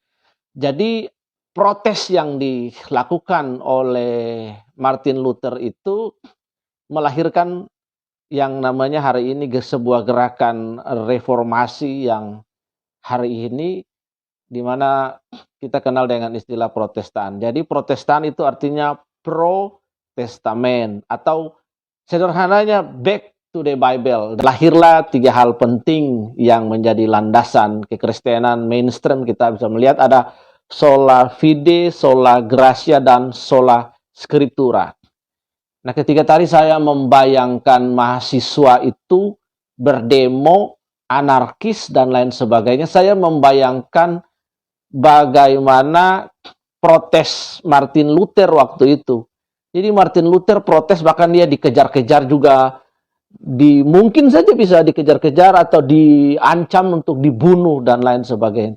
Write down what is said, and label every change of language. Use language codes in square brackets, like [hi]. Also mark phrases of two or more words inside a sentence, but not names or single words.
[id] Jadi protes yang dilakukan oleh Martin Luther itu melahirkan yang namanya hari ini sebuah gerakan reformasi yang hari ini di mana kita kenal dengan istilah Protestan. Jadi Protestan itu artinya pro testamen atau sederhananya [en] back to the Bible. [id] Lahirlah 3 hal penting yang menjadi landasan kekristenan mainstream. Kita bisa melihat ada [la] sola fide, sola gratia, [id] dan [la] sola scriptura. [id] Nah, ketika tadi saya membayangkan mahasiswa itu berdemo, anarkis, dan lain sebagainya, saya membayangkan bagaimana protes Martin Luther waktu itu. Jadi Martin Luther protes, bahkan dia dikejar-kejar juga, mungkin saja bisa dikejar-kejar atau diancam untuk dibunuh dan lain sebagainya.